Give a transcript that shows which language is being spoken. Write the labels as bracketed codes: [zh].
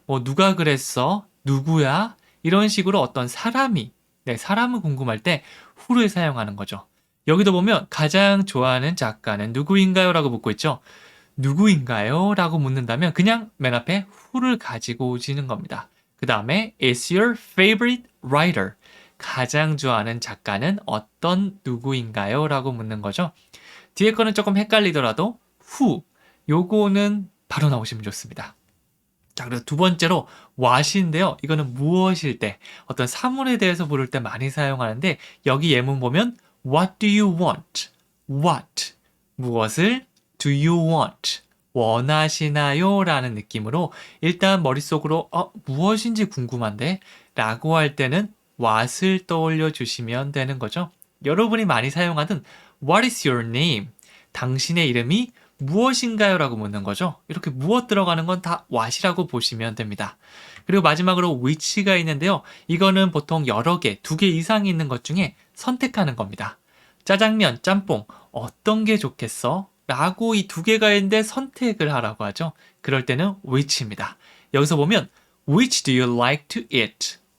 [ko] 누가 그랬어? 누구야? 이런 식으로 어떤 사람이 사람을 궁금할 때 who를 사용하는 거죠. 여기도 보면 가장 좋아하는 작가는 누구인가요? 라고 묻고 있죠. 누구인가요? 라고 묻는다면 그냥 맨 앞에 who를 가지고 오시는 겁니다. 그 다음에 [en] is your favorite writer? [ko] 가장 좋아하는 작가는 어떤 누구인가요? 라고 묻는 거죠. 뒤에 거는 조금 헷갈리더라도 who, 요거는 바로 나오시면 좋습니다. 자, 그래서 두 번째로 what인데요. 이거는 무엇일 때, 어떤 사물에 대해서 물을 때 많이 사용하는데 여기 예문 보면 [en] what do you want? what, [ko] 무엇을 [en] do you want? [ko] 원하시나요? 라는 느낌으로 일단 머릿속으로 무엇인지 궁금한데? 라고 할 때는 what을 떠올려 주시면 되는 거죠. 여러분이 많이 사용하는 [en] what is your name? [ko] 당신의 이름이 무엇인가요? 라고 묻는 거죠. 이렇게 무엇 들어가는 건 다 what이라고 보시면 됩니다. 그리고 마지막으로 which가 있는데요. 이거는 보통 여러 개, 두 개 이상이 있는 것 중에 선택하는 겁니다. 짜장면, 짬뽕, 어떤 게 좋겠어? 라고 이 두 개가 있는데 선택을 하라고 하죠. 그럴 때는 which입니다. 여기서 보면 [en] which do you like to eat?